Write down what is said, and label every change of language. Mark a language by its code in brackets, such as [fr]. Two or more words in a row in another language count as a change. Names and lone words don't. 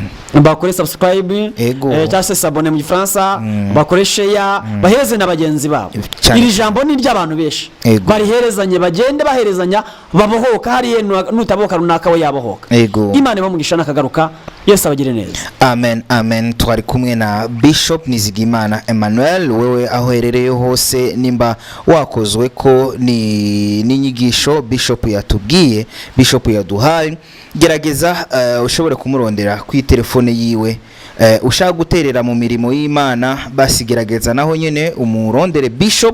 [rn] Bakore subscribe cyangwa se s'abonner mu Gifaransa, bakore share, bahereze na bagenzi babo. Iri jambo ni ry'abantu benshi bariherezanye, bagende baherezanya babohoka, hari nutaboka runaka we yabohoka. Imana ibamugisha nakagaruka. Yesu abagire neza. Amen. Amen. Twari kumwe na Bishop Nizigimana Emmanuel. Wewe aho herereye hose nimba wakozwe ko ni n'inyigisho Bishop yatubwiye, Bishop yaduhaye, gerageza ushobore kumurondera ku telefone yiwe. Ushaka guterera mu mirimo y'Imana basigerageza naho nyene umurondere Bishop.